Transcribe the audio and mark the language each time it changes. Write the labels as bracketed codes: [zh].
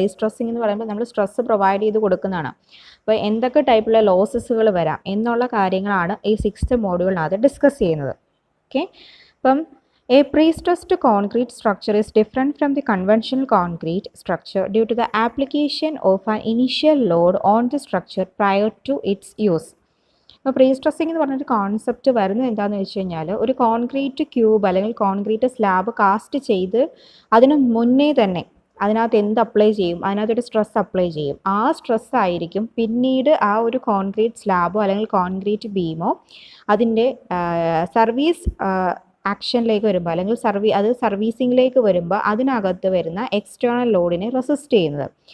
[ml] Pre stressing എന്ന് പറയുമ്പോൾ നമ്മൾ സ്ട്രെസ് പ്രൊവൈഡ് ചെയ്ത് കൊടുക്കുന്നതാണ്. അപ്പോൾ എന്തൊക്കെ ടൈപ്പിലുള്ള ലോസസുകൾ വരാം എന്നുള്ള കാര്യങ്ങളാണ് ഈ സിക്സ്ത് മോഡ്യൂളിനകത്ത് ഡിസ്കസ് ചെയ്യുന്നത്. ഓക്കെ, അപ്പം [en] a pre-stressed concrete structure is different from the conventional concrete structure due to the application of an initial load on the structure prior to its use. [ml] അപ്പോൾ പ്രീ സ്ട്രെസ്സിങ് എന്ന് പറഞ്ഞൊരു concept വരുന്നത് എന്താണെന്ന് വെച്ച് കഴിഞ്ഞാൽ, ഒരു കോൺക്രീറ്റ് ക്യൂബ് അല്ലെങ്കിൽ concrete slab cast ചെയ്ത് അതിന് മുന്നേ തന്നെ അതിനകത്ത് എന്ത് അപ്ലൈ ചെയ്യും, അതിനകത്തൊരു സ്ട്രെസ് അപ്ലൈ ചെയ്യും. ആ സ്ട്രെസ് ആയിരിക്കും പിന്നീട് ആ ഒരു കോൺക്രീറ്റ് സ്ലാബോ അല്ലെങ്കിൽ കോൺക്രീറ്റ് ബീമോ അതിൻ്റെ സർവീസ് ആക്ഷനിലേക്ക് വരുമ്പോൾ അല്ലെങ്കിൽ സർവീസിങ്ങിലേക്ക് വരുമ്പോൾ അതിനകത്ത് വരുന്ന എക്സ്റ്റേണൽ ലോഡിനെ റെസിസ്റ്റ് ചെയ്യുന്നത്.